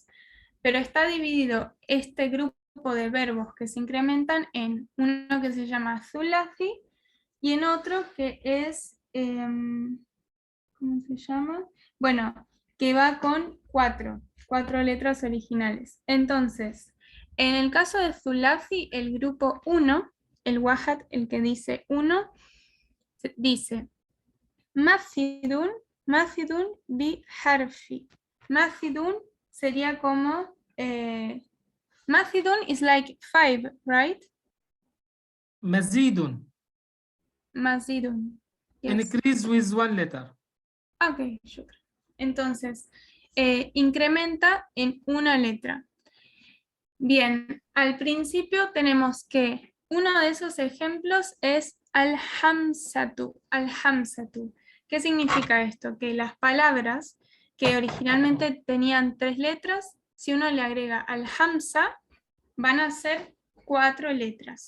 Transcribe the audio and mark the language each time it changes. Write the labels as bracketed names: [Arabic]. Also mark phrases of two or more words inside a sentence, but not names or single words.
[Spanish] Pero está dividido este grupo de verbos que se incrementan en uno que se llama thulathi y en otro que es, ¿cómo se llama? Bueno, que va con 4 letras originales. Entonces, en el caso de thulathi, el grupo 1, el wahad, el que dice 1, dice Mafidun, [Arabic] Mafidun bi harfi. [Spanish] Mafidun sería como [English] Mafidun is like 5, right? [Arabic] مزيد. [English] Mazidun. Yes. Increase with 1 letter. [Arabic] Ok, shukran. [Spanish] Entonces, incrementa en una letra. Bien, al principio tenemos que uno de esos ejemplos es al-hamsatu. Al-hamsatu. ¿Qué significa esto? Que las palabras que originalmente tenían 3 letras, si uno le agrega al-hamsa, van a ser 4 letras.